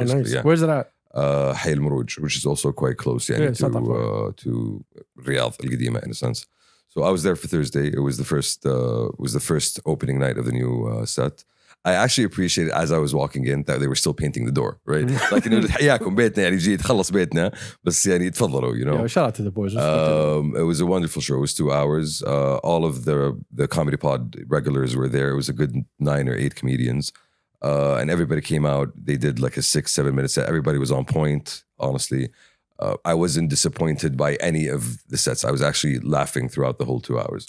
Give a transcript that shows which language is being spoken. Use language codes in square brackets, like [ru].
[en] basically. nice. Yeah. Where's it at? Hay al-Muruj, which is also quite close, to Riyadh al-Qadima in a sense. So I was there for Thursday. It was the first opening night of the new set. I actually appreciated as I was walking in that they were still painting the door, right? [ar] Like, حياكم بيتنا يعني جيت خلص بيتنا بس يعني تفضلوا, [en] Yeah, shout out to the boys. It was a wonderful show. It was 2 hours. All of the Comedy Pod regulars were there. It was a good 9 or 8 comedians. And everybody came out. They did like a 6-7 minute set. Everybody was on point, honestly. I wasn't disappointed by any of the sets. I was actually laughing throughout the whole 2 hours.